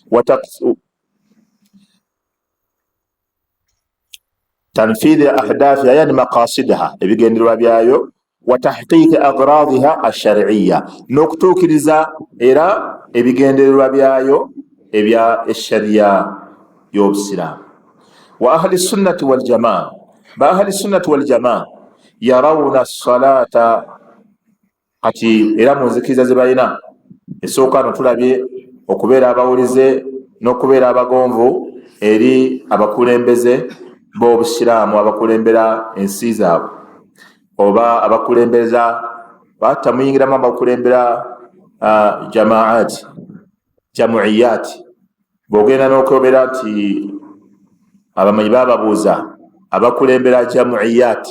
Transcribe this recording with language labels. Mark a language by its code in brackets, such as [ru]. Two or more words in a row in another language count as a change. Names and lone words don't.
[ar] تنفيذ أهدافها يعني مقاصدها [lg] ebigendererwa byayo [ar] وتحقيق أغراضها الشرعية [lg] n'okutuukiriza era ebigendererwa byayo ebya eshariya y'obusiraamu [ar] وأهل السنة والجماعة ba أهل السنة والجماعة يرون الصلاة [lg] kati era mu nzikiriza ze balina esooka ano tulabye okubeera abawulize n'okubeera abagonvu eri abakulembeze b'obusiraamu abakulembera ensi zaabwe oba abakulembeza batamuyingiramu abakulembera jamaati jamuiyati bwogenda n'okwogera nti abamanyi bababuuza abakulembera jamuiyati